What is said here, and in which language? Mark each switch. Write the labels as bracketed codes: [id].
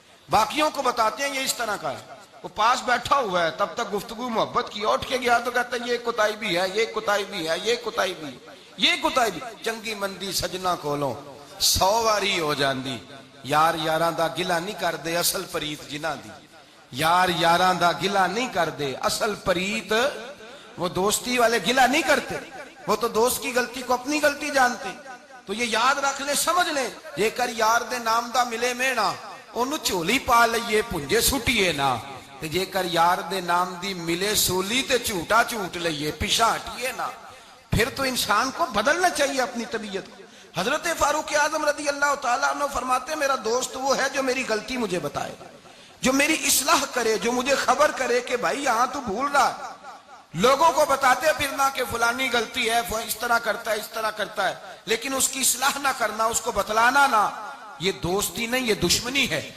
[ur] باقیوں کو بتاتے ہیں۔ یہ اس طرح کا ہے، وہ پاس بیٹھا ہوا ہے تب تک گفتگو محبت کی، اٹھ کے گیا تو کہتا ہے یہ کوتاہی بھی ہے، یہ کوتاہی بھی ہے، یہ کوتاہی بھی، یہ کوتاہی بھی۔ [pa] چنگی مندی سجنا کولوں 100 واری ہو جاندی، یار یاراں دا گلا نہیں کر دے اصل پریت [ur] جنہاں دی، یار یاراں دا گلا نہیں کر دے اصل پریت، وہ دوستی والے گلا نہیں کرتے، وہ تو دوست کی غلطی کو اپنی غلطی جانتے۔ تو یہ یاد رکھ لیں، سمجھ لیں، [pa] جے کر یار دے نام دا ملے مینا، انہوں چولی پا لئیے پنجے سٹیے نا، تے جے کر یار دے نام دی ملے سولی تے جھوٹا جھوٹ لئیے، پیچھا ہٹیے نا. [ur] پھر تو انسان کو بدلنا چاہیے اپنی طبیعت کو. حضرت فاروق اعظم رضی اللہ تعالیٰ عنہ فرماتے ہیں میرا دوست وہ ہے جو میری غلطی مجھے بتائے، جو میری اصلاح کرے، جو مجھے خبر کرے کہ بھائی یہاں تو بھول رہا ہے. لوگوں کو بتاتے پھرنا کہ فلانی غلطی ہے، وہ اس طرح کرتا ہے، اس طرح کرتا ہے، لیکن اس کی اصلاح نہ کرنا، اس کو بتلانا نہ، یہ دوستی نہیں، یہ دشمنی ہے.